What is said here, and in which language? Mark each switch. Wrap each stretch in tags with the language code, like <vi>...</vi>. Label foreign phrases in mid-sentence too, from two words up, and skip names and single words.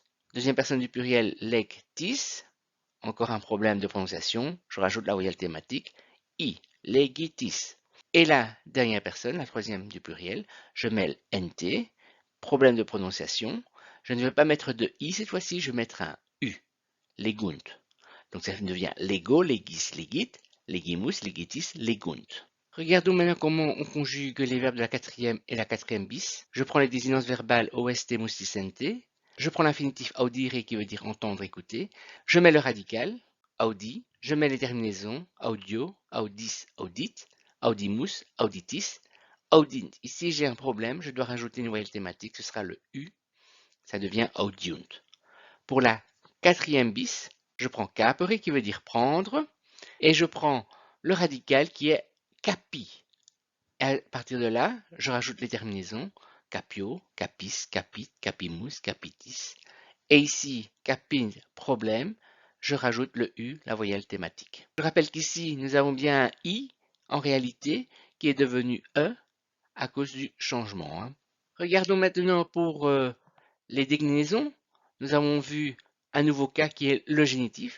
<fr>Deuxième personne du pluriel, legtis. Encore un problème de prononciation. Je rajoute la voyelle thématique. I. Legitis. Et la dernière personne, la troisième du pluriel, je mets le NT, problème de prononciation. Je ne vais pas mettre de I cette fois-ci, je vais mettre un U, legunt. Donc ça devient lego,</fr> <la>legis, legit, legimus, legitis, legunt.</la> <fr>Regardons maintenant comment on conjugue les verbes de la quatrième et la quatrième bis. Je prends les désinences verbales OST, musticente. Je prends l'infinitif audire qui veut dire entendre, écouter. Je mets le radical, audi. Je mets les terminaisons,</fr> <la>audio, audis, audit, audimus, auditis, audint.</la> <fr>Ici, j'ai un problème, je dois rajouter une voyelle thématique, ce sera le U, ça devient audiunt. Pour la quatrième bis, je prends capere qui veut dire prendre, et je prends le radical qui est capi. Et à partir de là, je rajoute les terminaisons,</fr> <la>capio, capis, capit, capimus, capitis.</la> <fr>Et ici, capin, problème, je rajoute le U, la voyelle thématique. Je rappelle qu'ici, nous avons bien un I, en réalité, qui est devenu E à cause du changement. Hein. Regardons maintenant pour les déclinaisons. Nous avons vu un nouveau cas qui est le génitif.</fr>